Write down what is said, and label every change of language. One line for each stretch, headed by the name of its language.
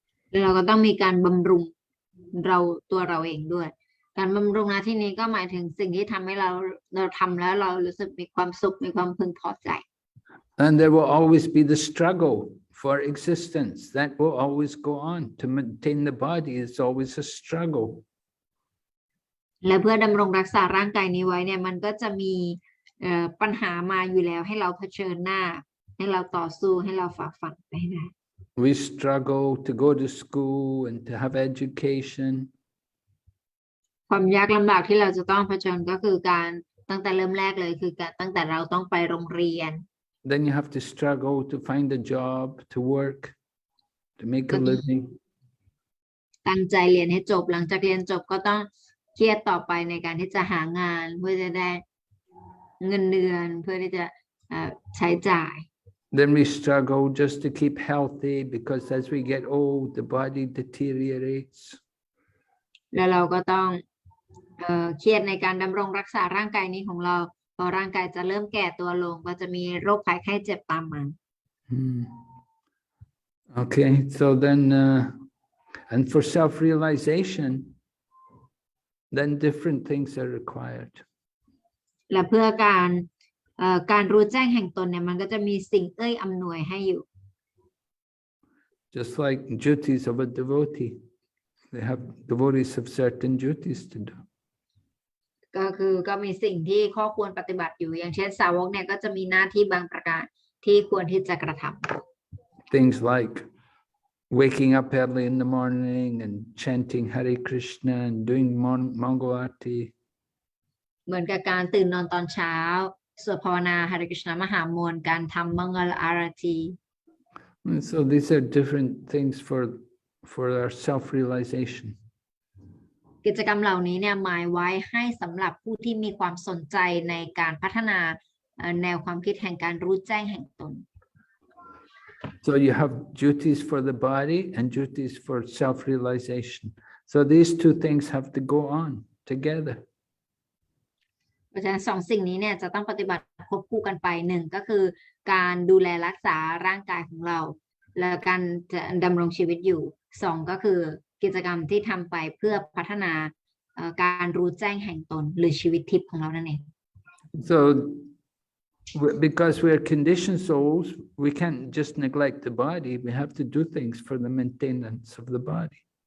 Thai: แล้วเราก็ต้องมีการบำรุงตัวเราเองด้วย การบำรุงในที่นี้ก็หมายถึงสิ่งที่ทำให้เราทำแล้วเรารู้สึกมีความสุขมีความพึงพอใจ
English: And there will always be the struggle for existence. That will always go on. To maintain the body is always a struggle.
Thai: และเพื่อดำรงรักษาร่างกายนี้ไว้เนี่ยมันก็จะมีปัญหามาอยู่แล้วให้เราเผชิญหน้าให้เราต่อสู้ให้เราฝ่าฟันไปให้ได้
English: We struggle to go to school and to have education.
Thai: ความยากลำบากที่เราจะต้องเผชิญก็คือการตั้งแต่เริ่มแรกเลยคือการตั้งแต่เราต้องไปโรงเรียน
English: Then you have to struggle to find a job, to work, to make a living.
Thai: ตั้งใจเรียนให้จบหลังจากเรียนจบก็ต้องเครียดต่อไปในการที่จะหางานเพื่อจะได้เงินเดือนเพื่อที่จะใช้จ่าย
English: Then we struggle just to keep healthy because as we get old, the body deteriorates.
Thai: แล้วเราก็ต้องเครียดในการดำรงรักษาร่างกายนี้ของเราพอร่างกายจะเริ่มแก่ตัวลงก็จะมีโรคภัยไข้เจ็บตามมา
English: Okay, so then and for self-realization, then different things are required.
Thai: และเพื่อการรู้แจ้งแห่งตนเนี่ยมันก็จะมีสิ่งอำนวยให้อยู่
English: Just like duties of a devotee. Devotees have certain duties to do.
Thai: ก็มีสิ่งที่ข้อควรปฏิบัติอยู่อย่างเช่นสาวกเนี่ยก็จะมีหน้าที่บางประการที่ควรที่จะกระทำ
English: Things like waking up early in the morning and chanting Hare Krishna and doing Mangal Aarti.
Thai: เหมือนกับการตื่นนอนตอนเช้าสวดภาวนาหริกฤษณมหามวลการทำมังกรอารตี
English: And so these are different things for our self-realization.
Thai: กิจกรรมเหล่านี้เนี่ยหมายไว้ให้สำหรับผู้ที่มีความสนใจในการพัฒนาแนวความคิดแห่งการรู้แจ้งแห่งตน
English: So you have duties for the body and duties for self-realization. So these two things have to go on together.
Thai: เพราะฉะนั้นสองสิ่งนี้เนี่ยจะต้องปฏิบัติควบคู่กันไปหนึ่งก็คือการดูแลรักษาร่างกายของเราและการจะดำรงชีวิตอยู่สองก็คือกิจกรรมที่ทำไปเพื่อพัฒนาการรู้แจ้งแห่งตนหรือชีวิตทิพย์ของเรานั่นเอง
English: So because we are conditioned souls, we can't just neglect the body. We have to do things for the maintenance of the body.